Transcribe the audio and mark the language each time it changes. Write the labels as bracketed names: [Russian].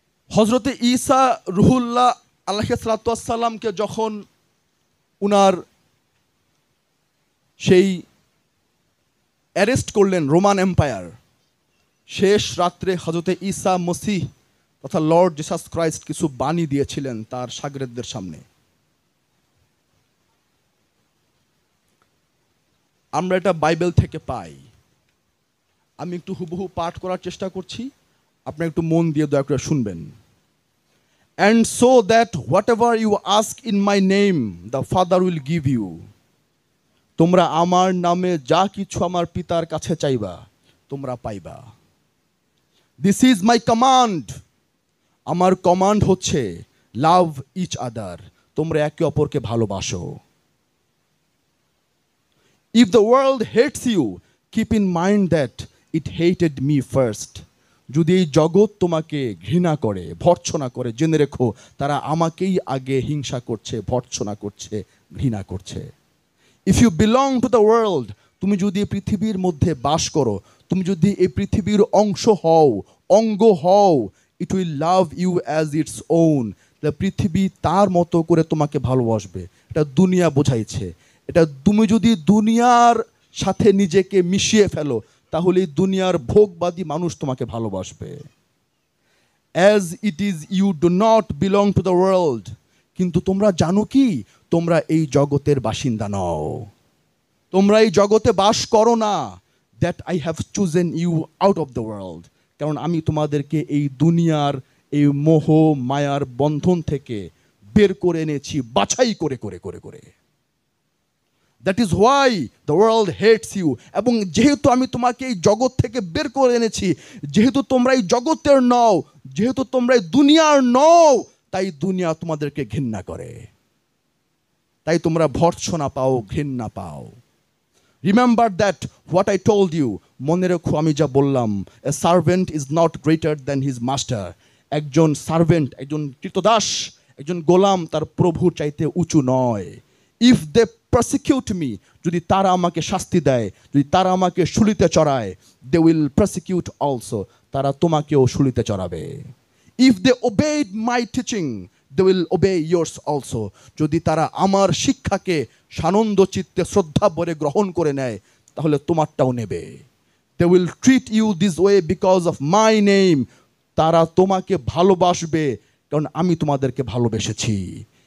[Bangla] হজরতে ঈসা রুহুল্লাহ আলাইহিস সালামকে যখন উনার সেই অ্যারেস্ট করলেন রোমান এম্পায়ার, শেষ রাত্রে হজরতে ঈসা মসিহ তথা লর্ড জিসাস ক্রাইস্ট কিছু বাণী দিয়েছিলেন তার শাগরেদদের সামনে। আমরা এটা বাইবেল থেকে পাই। আমি একটু হুবহু পাঠ করার চেষ্টা করছি, আপনি একটু মন দিয়ে দয়া করে শুনবেন। [English] And so that whatever you ask in my name, the Father will give you. [Bangla] তোমরা আমার নামে যা কিছু আমার পিতার কাছে চাইবা তোমরা পাইবা। [English] This is my command. [Bangla] আমার কমান্ড হচ্ছে [English] love each other, [Bangla] তোমরা একে অপরকে ভালোবাসো। [English] If the world hates you, keep in mind that it hated me first. [Bangla] যদি এই জগৎ তোমাকে ঘৃণা করে, ভর্ৎসনা করে, জেনে রেখো তারা আমাকেই আগে হিংসা করছে, ভর্ৎসনা করছে, ঘৃণা করছে। [English] If you belong to the world, [Bangla] তুমি যদি পৃথিবীর মধ্যে বাস করো, তুমি যদি এই পৃথিবীর অংশ হও, অঙ্গ হও, [English] it will love you as its own. [Bangla] পৃথিবী তার মতো করে তোমাকে ভালোবাসবে। এটা দুনিয়া বোঝাইছে। এটা তুমি যদি দুনিয়ার সাথে নিজেকে মিশিয়ে ফেলো, তাহলে দুনিয়ার ভোগবাদী মানুষ তোমাকে ভালোবাসবে। [English] As it is you do not belong to the world. [Bangla] কিন্তু তোমরা জানো কি, তোমরা এই জগতের বাসিন্দা নও, তোমরা এই জগতে বাস করো না। [English] That I have chosen you out of the world. [Bangla] কারণ আমি তোমাদেরকে এই দুনিয়ার এই মোহ মায়ার বন্ধন থেকে বের করে এনেছি, বাছাই করে করে করে করে। [English] That is why the world hates you. [Bangla] এবং যেহেতু আমি তোমাকে এই জগৎ থেকে বের করে এনেছি, যেহেতু তোমরা এই জগতের নও, যেহেতু তোমরা এই দুনিয়ার নও, তাই দুনিয়া তোমাদেরকে ঘৃণা করে, তাই তোমরা ভর্ৎসনা পাও, ঘৃণা পাও। [English] Remember that what I told you. [Bangla] মনে রেখো আমি যা বললাম। [English] A servant is not greater than his master. [Bangla] একজন সার্ভেন্ট, একজন কৃতদাস, একজন গোলাম তার প্রভুর চাইতে উঁচু নয়। [English] If they persecute me, [Bangla] যদি তারা আমাকে শাস্তি দেয়, যদি তারা আমাকে শুলিতে চড়ায়, [English] they will persecute also, [Bangla] তারা তোমাকেও শুলিতে চড়াবে। [English] If they obeyed my teaching, they will obey yours also. [Bangla] যদি তারা আমার শিক্ষাকে সানন্দ চিত্তে শ্রদ্ধা ভরে গ্রহণ করে নেয়, তাহলে তোমারটাও নেবে। [English] They will treat you this way because of my name. [Bangla] তারা তোমাকে ভালোবাসবে কারণ আমি তোমাদেরকে ভালোবেসেছি।